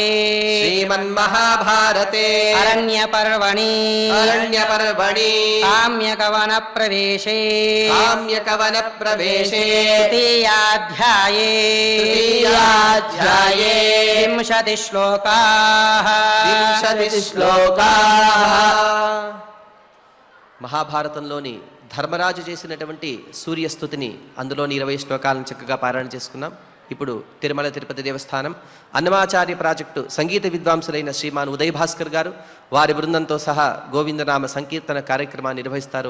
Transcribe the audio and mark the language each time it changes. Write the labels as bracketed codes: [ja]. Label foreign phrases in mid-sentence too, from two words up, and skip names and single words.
[sa] श्रीमन्महाभारते अरण्यपर्वणि अरण्यपर्वणि काम्यकवनप्रवेशे काम्यकवनप्रवेशे तृतीयाध्याये तृतीयाध्याये 20 श्लोकाः [te] 20 శ్లోకాः మహాభారతంలోని ధర్మరాజు చేసినటువంటి సూర్యస్తుతిని అందులోని 20 శ్లోకాలను చక్కగా పారాయణ చేసుకున్నాం. ఇప్పుడు తిరుమల తిరుపతి దేవస్థానం అన్నమాచార్య ప్రాజెక్టు సంగీత విద్వాంసులైన శ్రీమాన్ ఉదయ్ భాస్కర్ గారు వారి బృందంతో సహా గోవిందనామ సంకీర్తన కార్యక్రమాన్ని నిర్వహిస్తారు.